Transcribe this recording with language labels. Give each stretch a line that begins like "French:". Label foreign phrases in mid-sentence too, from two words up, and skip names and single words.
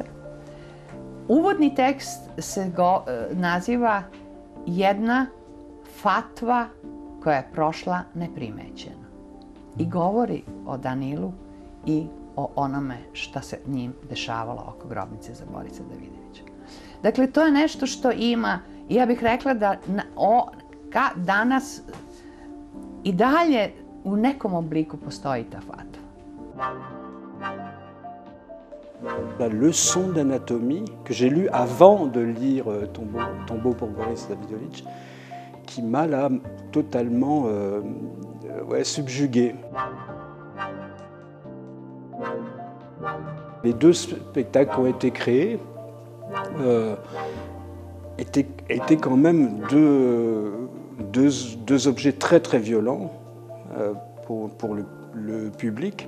Serbian: Uvodni tekst se naziva Jedna fatva koja je prošla neprimećena i govori o Danilu i o onome šta se njim dešavalo oko grobnice za Borisa Davidovića. Dakle, to je nešto što ima, ja bih rekla da danas i dalje u nekom obliku postoji ta fatva.
French: La leçon d'anatomie que j'ai lue avant de lire Tombeau pour Boris Davidovitch, qui m'a là totalement subjugué. Les deux spectacles qui ont été créés étaient quand même deux objets très très violents pour le public.